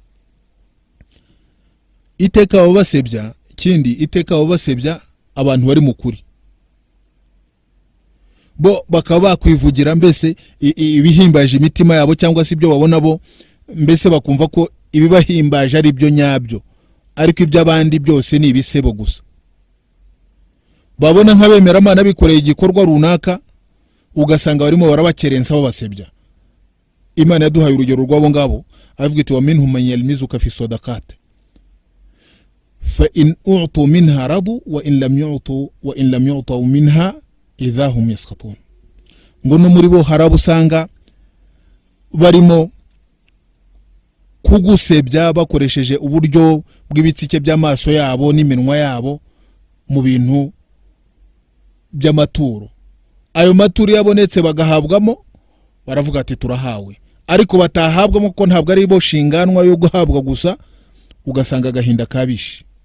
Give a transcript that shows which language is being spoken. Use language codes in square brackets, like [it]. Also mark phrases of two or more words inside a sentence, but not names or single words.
[rw] Iteka abo basebya, kindi iteka abo basebya abantu bari mukuri, bo bakaba bakwivugira mbese ibihimbaje imitima yabo cyangwa se ibyo babona bo, mbese bakumva ko ibibahimbaje ari byo nyabyo, ariko iby'abandi byose ni ibisebo gusa. Babona nk'abemera Imana bikoreye igikorwa runaka, ugasanga barimo barabakerensa babasebya. Imana yaduhaye urugero rw'abo ngabo, avuga iti [ar] ومنهم من يلمزك في الصدقات فإن أعطوا منها رضوا وإن لم يعطوا منها إذا هم يسخطون. [rw] Ngo no muri bo harabusanga barimo kugusebya bakoresheje uburyo bw'ibitsike by'amaso yabo n'iminwa yabo mu bintu by'amaturo. Ayo maturo yabonetse bagahabwamo, baravuga ati turahawe, ariko batahabwamo ko ntabwo ari bo shinganwa yo guhabwa gusa, ugasanga agahinda kabishe.